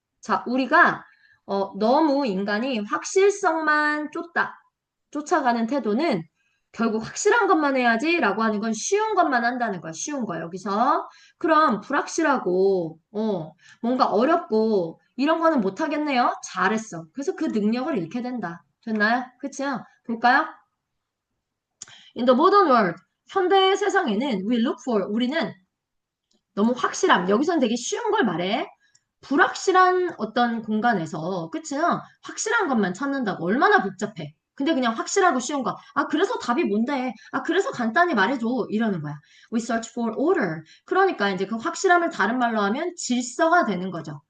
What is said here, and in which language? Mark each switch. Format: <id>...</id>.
<ko>자, 우리가 너무 인간이 확실성만 쫓아가는 태도는 결국 확실한 것만 해야지라고 하는 건 쉬운 것만 한다는 거야. 쉬운 거 여기서. 그럼 불확실하고 뭔가 어렵고 이런 거는 못 하겠네요. 잘했어. 그래서 그 능력을 잃게 된다. 됐나요? 그치요? 볼까요?</ko> <en>In the modern world,</en> <ko>현대 세상에는</ko> <en>we look for</en> <ko>우리는 너무 확실함. 여기선 되게 쉬운 걸 말해. 불확실한 어떤 공간에서, 그치? 확실한 것만 찾는다고. 얼마나 복잡해. 근데 그냥 확실하고 쉬운 거. 아, 그래서 답이 뭔데? 아, 그래서 간단히 말해줘. 이러는 거야.</ko> <en>We search for order.</en> <ko>그러니까 이제 그 확실함을 다른 말로 하면 질서가 되는 거죠.</ko>